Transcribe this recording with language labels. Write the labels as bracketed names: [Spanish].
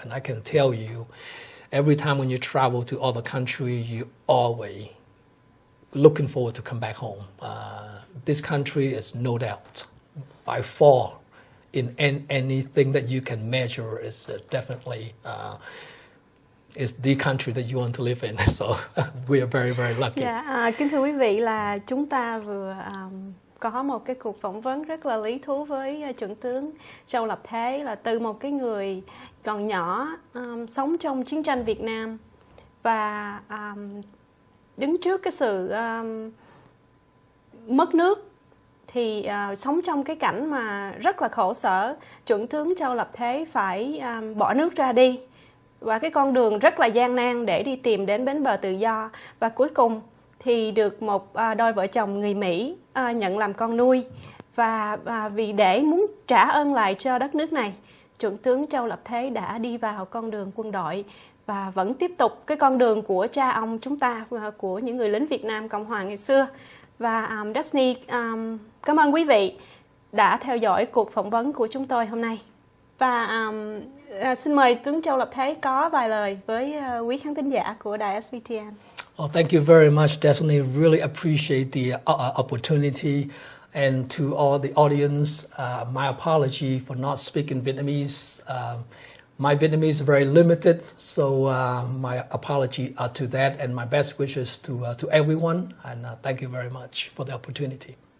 [English] And I can tell you, every time when you travel to other countries, you always looking forward to come back home. This country is no doubt, by far, in anything that you can measure, is definitely is the country that you want to live in. So we are very lucky. [Vietnamese] Dạ, kính thưa quý vị, là chúng ta vừa có một cái cuộc phỏng vấn rất là lý thú với Chuẩn tướng Châu Lập Thế, là từ một cái người còn nhỏ sống trong chiến tranh Việt Nam và đứng trước cái sự mất nước thì sống trong cái cảnh mà rất là khổ sở. Chuẩn tướng Châu Lập Thế phải bỏ nước ra đi và cái con đường rất là gian nan để đi tìm đến bến bờ tự do, và cuối cùng thì được một đôi vợ chồng người Mỹ nhận làm con nuôi, và vì để muốn trả ơn lại cho đất nước này, Chuẩn tướng Châu Lập Thế đã đi vào con đường quân đội và vẫn tiếp tục cái con đường của cha ông chúng ta, của những người lính Việt Nam Cộng hòa ngày xưa. Và Daphne cảm ơn quý vị đã theo dõi cuộc phỏng vấn của chúng tôi hôm nay. Và xin mời tướng Châu Lập Thế có vài lời với quý khán thính giả của đài SVTN. [English] Well, thank you very much, Destiny. Really appreciate the opportunity. And to all the audience, my apology for not speaking Vietnamese. My Vietnamese is very limited, so my apology to that, and my best wishes to everyone. And thank you very much for the opportunity.